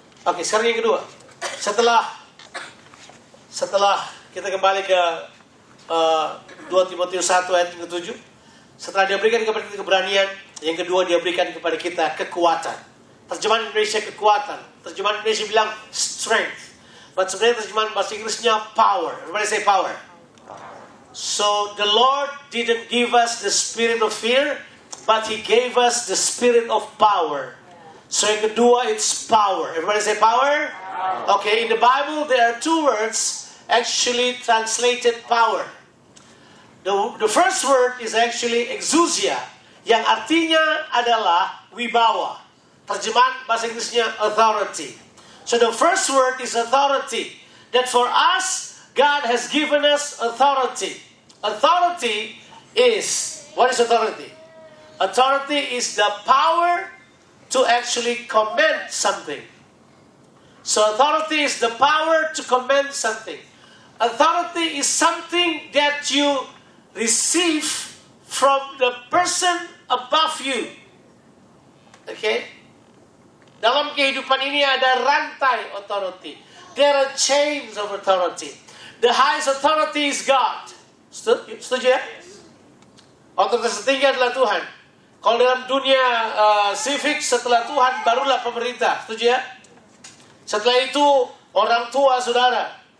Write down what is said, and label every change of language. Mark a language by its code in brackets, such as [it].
[id] Oke, sekarang yang kedua. Setelah kita kembali ke 2 Timotius 1 ayat yang ke-7. Setelah dia berikan kepada kita keberanian, yang kedua dia berikan kepada kita kekuatan. Terjemahan Indonesia kekuatan. Terjemahan Indonesia bilang strength. But sebenarnya terjemahan bahasa Inggrisnya power. [en] Everybody say power. So the Lord didn't give us the spirit of fear, but He gave us the spirit of power. So [id] yang kedua [en] it's power. Everybody say power. Okay, in the Bible there are two words actually translated power. The first word is actually exousia, [id] yang artinya adalah wibawa. Terjemahan bahasa Inggrisnya authority. [en] So the first word is authority. That for us, God has given us authority. Authority is, what is authority? Authority is the power to actually command something. So authority is the power to command something. Authority is something that you receive from the person above you. Okay? [id] Dalam kehidupan ini ada rantai authority. [en] There are chains of authority. The highest authority is God. [id] Setuju ya? Otoritas tertinggi adalah Tuhan. Kalau dalam dunia civic, setelah Tuhan barulah pemerintah. Setuju ya? Setelah itu orang tua saudara.